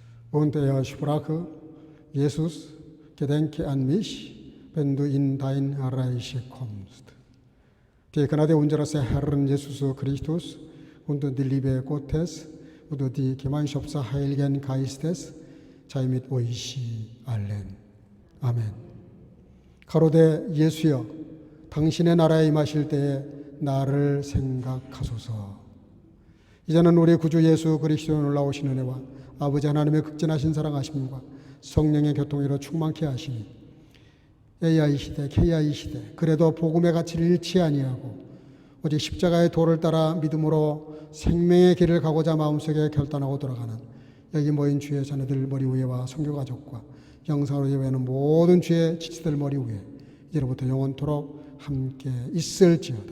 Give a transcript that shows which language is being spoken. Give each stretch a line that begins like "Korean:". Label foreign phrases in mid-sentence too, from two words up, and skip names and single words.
German: Und er sprach, Jesus, gedenke an mich, wenn du in dein Reich kommst. Die Gnade unseres Herrn Jesus Christus und die Liebe Gottes und die Gemeinschaft des Heiligen Geistes sei mit euch allen.
Korean: 아멘. 가로되 예수여, 당신의 나라에 임하실 때에 나를 생각하소서. 이제는 우리 구주 예수 그리스도의 놀라우신 은혜와 아버지 하나님의 극진하신 사랑하심과 성령의 교통으로 충만케 하시니 AI 시대, KI 시대, 그래도 복음의 가치를 잃지 아니하고 오직 십자가의 도를 따라 믿음으로 생명의 길을 가고자 마음속에 결단하고 돌아가는 여기 모인 주의 자녀들 머리 위에와 선교 가족과 영상으로 예배하는 모든 주의 지치들 머리 위에 이제로부터 영원토록 함께 있을지어다.